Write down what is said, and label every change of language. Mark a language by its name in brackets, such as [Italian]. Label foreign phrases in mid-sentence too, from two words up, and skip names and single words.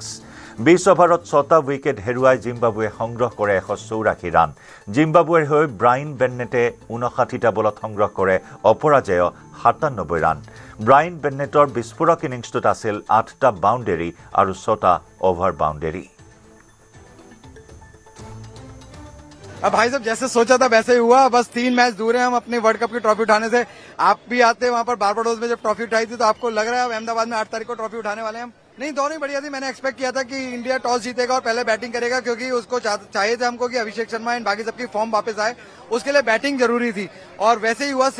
[Assamese] 20 অভাৰত 6টা উইকেট হেৰুৱাই জিম্বাবুৱে সংগ্ৰহ কৰে 184 ৰান। জিম্বাবুৱেৰ হৈ ব্ৰাইন বেন্নেটে 59টা বলত সংগ্ৰহ কৰে অপৰাজেয় 97 ৰান। ব্ৰাইন বেন্নেটৰ বিস্ফোৰক ইনিংছটোত আছিল 8টা বাউণ্ডেৰী আৰু 6টা অভাৰ বাউণ্ডেৰী। [Hindi] अब भाई साहब जैसे सोचा था वैसे ही हुआ, बस 3 मैच दूर हैं हम अपने वर्ल्ड कप की ट्रॉफी उठाने से। आप भी आते वहां पर बारबाडोस में जब ट्रॉफी उठाई थी तो आपको लग रहा है अब अहमदाबाद में 8 तारीख को ट्रॉफी उठाने वाले हैं हम? नहीं, दोनों ही बढ़िया थी। मैंने एक्सपेक्ट किया था कि इंडिया टॉस जीतेगा और पहले बैटिंग करेगा, क्योंकि उसको चाहिए थे हमको कि अभिषेक शर्मा एंड बाकी सबकी फॉर्म वापस आए, उसके लिए बैटिंग जरूरी थी और वैसे ही हुआ।